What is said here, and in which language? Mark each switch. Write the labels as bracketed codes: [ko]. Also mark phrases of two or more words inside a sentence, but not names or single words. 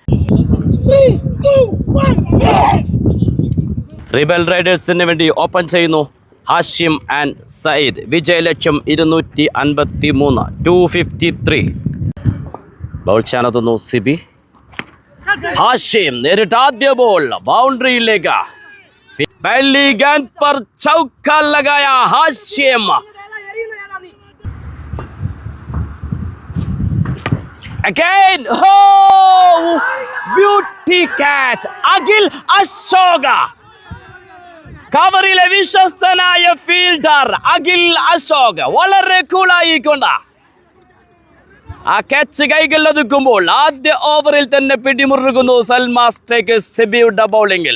[ml] റിബൽ റൈഡേഴ്സിന് വേണ്ടി ഓപ്പൺ ചെയ്യുന്നു ഹാഷിം ആൻഡ് സയ്യിദ്. വിജയലക്ഷ്യം 253. 253. ബൗൾ ചെയ്യാനെത്തുന്നു സിബി. ഹാഷിം നേരിട്ട് ആദ്യ ബോൾ ബൗണ്ടറിയിലേക്ക്. [hi] पहली गेंद पर चौका लगाया हाशिम. [en] Again, beauty catch. [ml] അഖിൽ അശോക. കവറിലെ വിശ്വസ്തനായ ഫീൽഡർ അഖിൽ അശോക് വളരെ കൂളായിക്കൊണ്ട് ആ ക്യാച്ച് കൈകളിലൊതുക്കുമ്പോൾ ആദ്യ ഓവറിൽ തന്നെ പിടിമുറുകുന്നു സൽമാ സ്ട്രൈക്കേഴ്സ് സിബിയുടെ ബൗളിംഗിൽ.